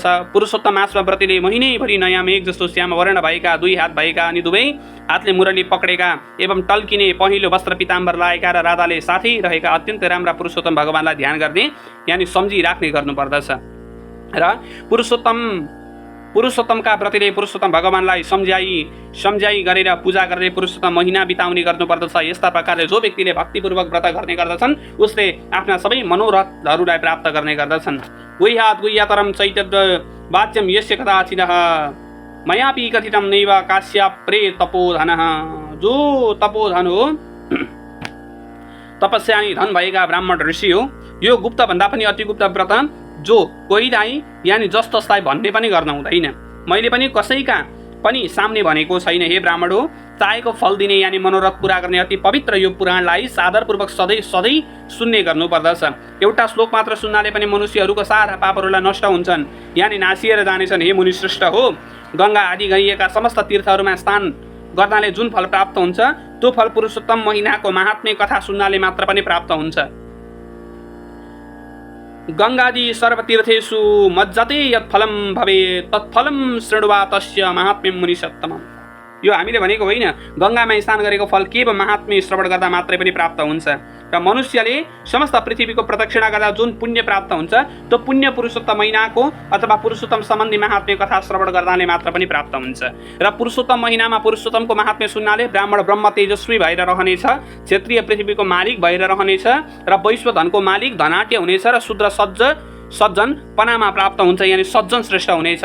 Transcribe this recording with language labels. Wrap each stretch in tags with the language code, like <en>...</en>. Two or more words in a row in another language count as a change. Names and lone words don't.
<ne>पुरुषोत्तम मासमा व्रतीले महिनैभरि नयाँ मेघ जस्तो श्याम वर्ण भएका दुई हात भएका अनि दुवै हातले मुरली पक्रेका एवं टल्किने पहेँलो वस्त्र पिताम्बर लगाएका र राधाले साथै रहेका अत्यन्तै राम्रा पुरुषोत्तम भगवानलाई ध्यान गर्ने यानि सम्झिराख्ने गर्नुपर्दछ। र पुरुषोत्तमका व्रतीले पुरुषोत्तम भगवानलाई सम्झाइ गरेर पूजा गरेर पुरुषोत्तम महिना बिताउने गर्नुपर्दछ। यस्ता प्रकारले जो व्यक्तिले भक्तिपूर्वक व्रत गर्ने गर्दछन् उसले आफ्ना सबै मनोरथहरूलाई प्राप्त गर्ने गर्दछन्।</ne> <sa>गुह्यात् गुह्यतरं चैतन्य वाच्यं यस्य कदाचिनः मयापि कथितं नैव काश्यप्रे तपोधनः।</sa> <ne>जो तपोधन हो तपस्यानि धन भएका ब्राह्मण ऋषि हो। यो गुप्त भन्दा पनि अति गुप्त व्रत जो कोहीलाई यानि जस्तोलाई भन्ने पनि गर्न हुँदैन। मैले पनि कसैका पनि सामने भनेको छैन। हे ब्राह्मण हो, चाहेको फल दिने यानि मनोरथ पूरा गर्ने अति पवित्र यो पुराणलाई सादरपूर्वक सधैँ सुन्ने गर्नुपर्दछ। एउटा श्लोक मात्र सुन्नाले पनि मनुष्यहरूको सारा पापहरूलाई नष्ट हुन्छन् यानि नासिएर जानेछन्। हे मुनिश्रेष्ठ हो, गङ्गा आदि गइएका समस्त तीर्थहरूमा स्नान गर्नाले जुन फल प्राप्त हुन्छ त्यो फल पुरुषोत्तम महिनाको महात्म्य कथा सुन्नाले मात्र पनि प्राप्त हुन्छ।</ne> <sa>गङ्गादि सर्वतीर्थेषु मज्जते यत्फलं भवेत् तत्फलं शृण्वा तस्य महात्म्यं मुनिसत्तमम्।</sa> <ne>यो हामीले भनेको होइन, गङ्गामा स्नान गरेको फल केवल महात्म्य श्रवण गर्दा मात्रै पनि प्राप्त हुन्छ र मनुष्यले समस्त पृथ्वीको प्रदक्षिणा गर्दा जुन पुण्य प्राप्त हुन्छ त्यो पुण्य पुरुषोत्तम महिनाको अथवा पुरुषोत्तम सम्बन्धी महात्म्य कथा श्रवण गर्नाले मात्र पनि प्राप्त हुन्छ। र पुरुषोत्तम महिनामा पुरुषोत्तमको महात्म्य सुन्नाले ब्राह्मण ब्रह्म तेजस्वी भएर रहनेछ, क्षत्रिय पृथ्वीको मालिक भएर रहनेछ र वैश्व धनको मालिक धनाट्य हुनेछ र शूद्र सज्जन पनामा प्राप्त हुन्छ यानि सज्जन श्रेष्ठ हुनेछ।</ne>